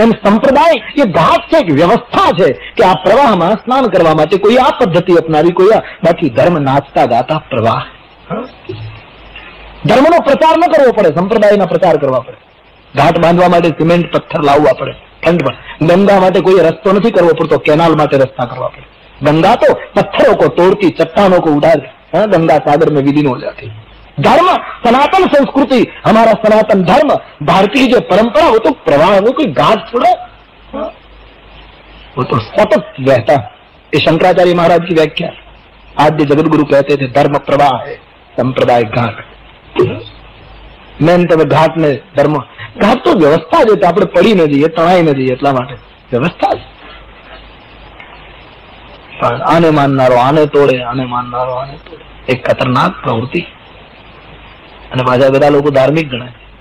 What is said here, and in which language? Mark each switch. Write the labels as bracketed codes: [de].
[gu] એમ સંપ્રદાય એ ઘાટ છે, એક વ્યવસ્થા છે કે આ પ્રવાહમાં સ્નાન કરવા માટે કોઈ આ પદ્ધતિ અપનાવી, કોઈ આ. બાકી ધર્મ નાચતા ગાતા પ્રવાહ. ધર્મનો પ્રચાર ન કરવો પડે, સંપ્રદાયના પ્રચાર કરવા પડે. ઘાટ બાંધવા માટે સિમેન્ટ પથ્થર લાવવા પડે ઠંડમાં. ગંગા માટે કોઈ રસ્તો નથી કરવો પડતો, કેનાલ માટે રસ્તા કરવા પડે. [hi] गंगा तो पत्थरों को तोड़ती, चट्टानों को उड़ाती, गंगा सागर में विलीन हो जाती. धर्म सनातन संस्कृति, हमारा सनातन धर्म, भारतीय जो परंपरा, वो तो प्रवाह, वो कोई घाट थोड़ा, वो तो सतत बहता. ये शंकराचार्य महाराज की व्याख्या. आद्य जगत गुरु कहते थे धर्म प्रवाह है, संप्रदाय घाट. [gu] મેન તમે ઘાટ ને ધર્મ, ઘાટ તો વ્યવસ્થા છે, આપણે પડી ન જઈએ, તણાઈ ન જઈએ એટલા માટે વ્યવસ્થા છે. પણ આને માનનારો આને તોડે, આને માનનારો આને તોડે, એક ખતરનાક પ્રવૃત્તિ. અને પાછા બધા લોકો ધાર્મિક ગણાય.